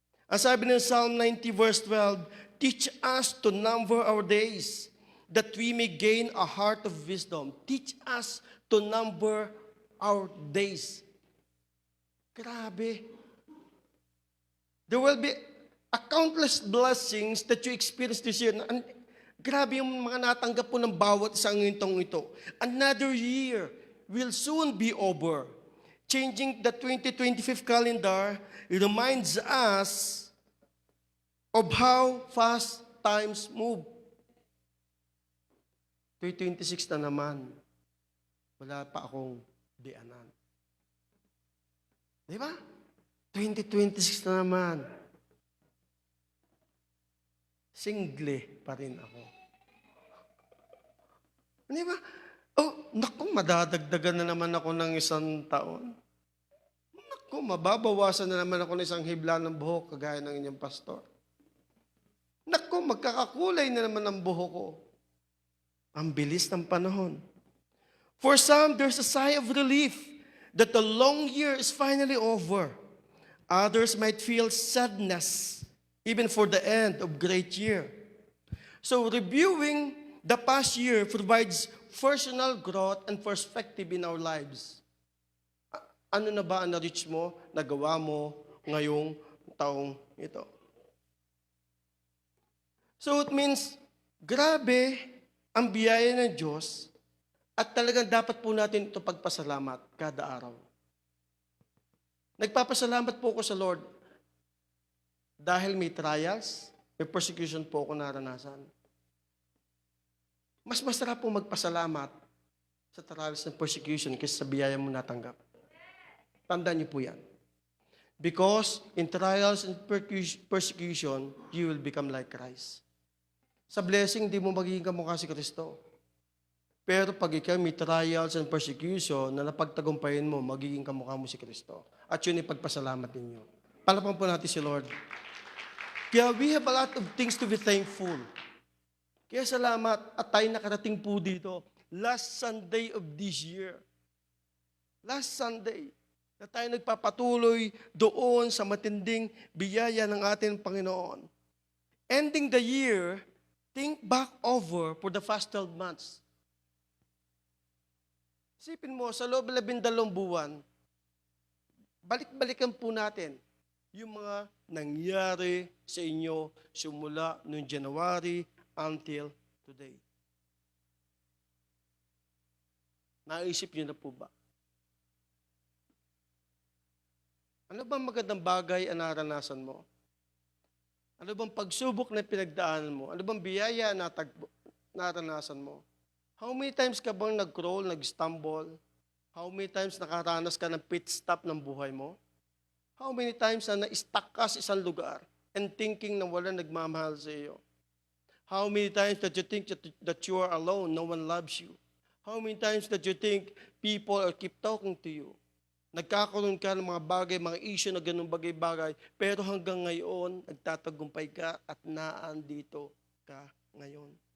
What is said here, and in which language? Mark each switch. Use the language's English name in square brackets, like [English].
[Filipino] Ang sabi ng [English] Psalm 90 verse 12, teach us to number our days, that we may gain a heart of wisdom. Teach us to number our days. Grabe. There will be a countless blessings that you experience this year. [Filipino] Grabe yung mga natanggap po ng bawat isang itong ito. [English] Another year will soon be over. Changing the 2025 calendar reminds us of how fast times move. [Filipino] 2026 na naman. Wala pa akong dianan. Di ba? 2026 na naman. Single pa rin ako. Di ba? Oh, naku, madadagdagan na naman ako ng 1 taon. Naku, mababawasan na naman ako ng 1 hibla ng buhok, kagaya ng inyong pastor. Naku, magkakakulay na naman ang buhok ko. Ang bilis ng panahon. [English] For some, there's a sigh of relief that the long year is finally over. Others might feel sadness, even for the end of great year. So reviewing the past year provides personal growth and perspective in our lives. [Filipino] Ano na ba ang na-reach mo, nagawa mo ngayong taong ito? So it means, grabe ang biyaya ng Diyos at talagang dapat po natin ito pagpasalamat kada araw. Nagpapasalamat po ako sa Lord dahil may trials, may persecution po ako naranasan. Mas masarap po magpasalamat sa trials and persecution kaysa sa biyaya mo natanggap. Tandaan niyo po yan. [English] Because in trials and persecution, you will become like Christ. [Filipino] Sa blessing, di mo magiging kamukha si Kristo. Pero pag ikaw may trials and persecution na napagtagumpayin mo, magiging kamukha mo si Kristo. At yun ay pagpasalamat ninyo. Palapan po natin si Lord. Kaya [English] we have a lot of things to be thankful. [Filipino] Kaya salamat at tayo nakarating po dito. [English] Last Sunday of this year. Last Sunday. [Filipino] Na tayo nagpapatuloy doon sa matinding biyaya ng ating Panginoon. [English] Ending the year, think back over for the past 12 months. [Filipino] Isipin mo, sa loob ng 12 buwan, balik-balikan po natin yung mga nangyari sa inyo simula noong January until today. Naisip niyo na po ba? Ano bang magandang bagay ang naranasan mo? Ano bang pagsubok na pinagdaanan mo? Ano bang biyaya na naranasan mo? [English] How many times [Filipino] ka bang nag-crawl, nag-stumble? How many times nakaranas ka ng pit stop ng buhay mo? [English] How many times [Filipino] na na-stuck ka sa isang lugar and thinking na wala nagmamahal sa iyo? [English] How many times that you think that you are alone, no one loves you? How many times that you think people keep talking to you? [Filipino] Nagkakaroon ka ng mga bagay, mga issue na ganun bagay-bagay, pero hanggang ngayon, nagtatagumpay ka at naandito ka ngayon.